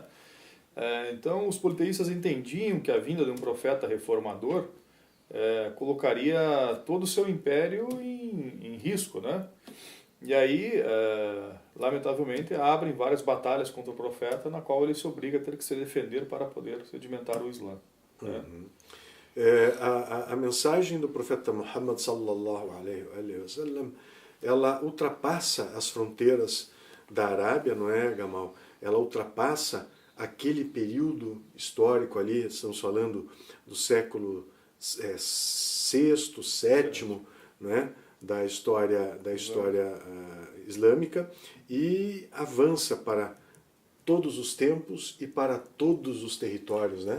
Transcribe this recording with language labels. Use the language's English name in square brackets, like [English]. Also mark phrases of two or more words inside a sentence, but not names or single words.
[Portuguese] Então, os politeístas entendiam que a vinda de um profeta reformador colocaria todo o seu império em risco. Né? E aí, lamentavelmente, abrem várias batalhas contra o profeta, na qual ele se obriga a ter que se defender para poder sedimentar o Islã. Né? A mensagem do profeta Muhammad [Arabic] صلى الله عليه وسلم, [Portuguese] ela ultrapassa as fronteiras da Arábia, não é, Gamal? Ela ultrapassa aquele período histórico ali, estamos falando do século VI, VII, não é? da história islâmica, e avança para todos os tempos e para todos os territórios, né?